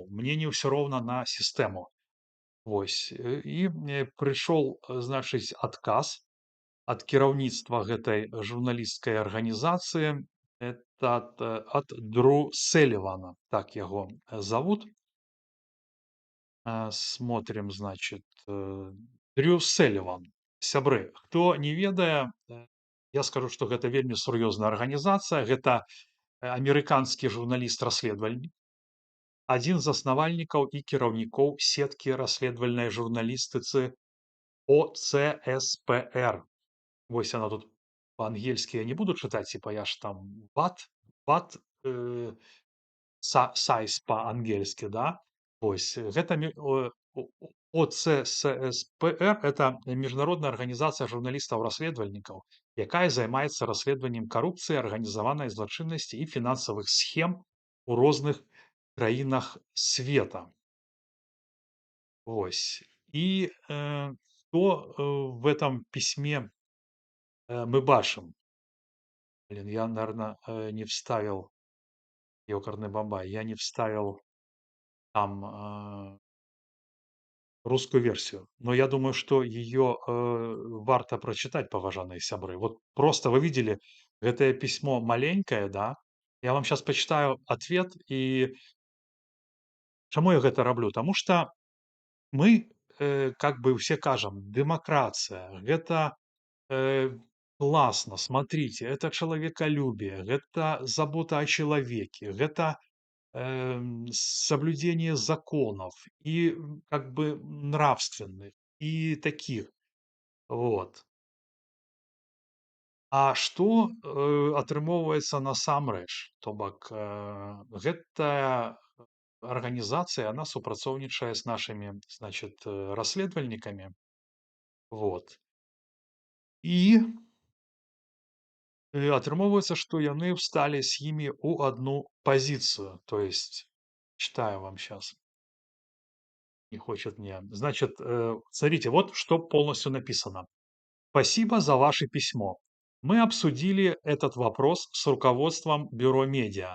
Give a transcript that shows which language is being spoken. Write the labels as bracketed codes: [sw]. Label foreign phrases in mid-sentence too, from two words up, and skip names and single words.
[be] Мне не ўсё роўна на сістэму. Вось, і прыйшоў, значыць, адказ ад кіраўніцтва гэтай журналісцкай арганізацыі. Это ад Дру Селівана, так яго завут. [ru] Смотрим, значит, Дрю Селіван. [be] Сябры, хто не ведае, я скажу, што гэта вельмі сур'ёзная арганізацыя. Гэта амерыканскі журналіст-расследавальнік, адзін з заснавальнікаў і кіраўнікоў сеткі расследавальнай журналістыцы ОЦСПР. Вось она тут по-ангельски я не буду чытаць, типа я ж там ват, сайз па-ангельскі, да. Вось гэта ОЦСПР это міжнародная арганізацыя журналістаў-расследавальнікаў, якая займаецца расследаваннем карупцыі, арганізаванай злачыннасці і фінансавых схем у розных краінах света. Вось. І што [ru] в этом письме [be] мы бачым? [ru] Блин, я, наверное, не вставил ёкарный бабай, я не вставил там русскую версию. Но я думаю, что ее варто прочитать, [be] паважаныя сябры. [ru] Вот просто вы видели, гэтае письмо маленькое, да? Я вам сейчас почитаю ответ. [be] И чаму я гэта раблю? [ru] Таму что мы, как бы все кажам, дэмакратыя, гэта классно, смотрите, это человеколюбие, гэта забота о человеке, гэта соблюдение законов и как бы нравственных, и таких. Вот. [be] А што атрымоўваецца насамрэч? То бок гэтая арганізацыя, она супрацоўнічае з нашымі, значит, расследавальнікамі. [ru] Вот. [be] І атрымоўваецца, што яны ўсталі з імі ў [ru] одну позицию. То есть, читаю вам сейчас. Не хочет мне. Значит, смотрите, вот что полностью написано. Спасибо за ваше письмо. Мы обсудили этот вопрос с руководством Бюро Медиа.